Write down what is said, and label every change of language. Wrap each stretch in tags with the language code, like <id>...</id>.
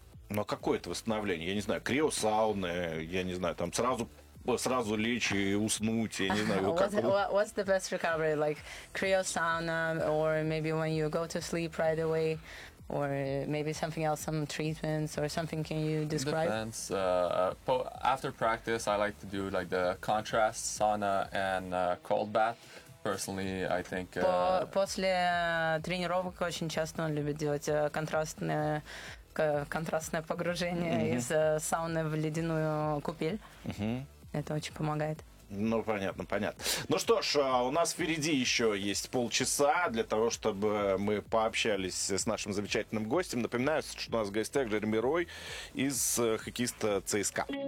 <ru>Но какое это восстановление? Я не знаю, криосауны, я не знаю, там сразу лечь и уснуть, я не знаю.</ru> <en>What's the best recovery? Like криосауна, or maybe when you go to sleep right away, or maybe something else, some treatments or something, can you describe? Depends. After practice, I like to do like the contrast sauna and cold bath. Personally, I think</en> <ru>после тренировок очень часто он любит делать контрастное погружение из сауны в ледяную купель. Это очень помогает. Ну, понятно, понятно. Ну что ж, у нас впереди еще есть полчаса для того, чтобы мы пообщались с нашим замечательным гостем. Напоминаю, что у нас в гостях Джереми Рой из хоккеиста ЦСКА.</ru>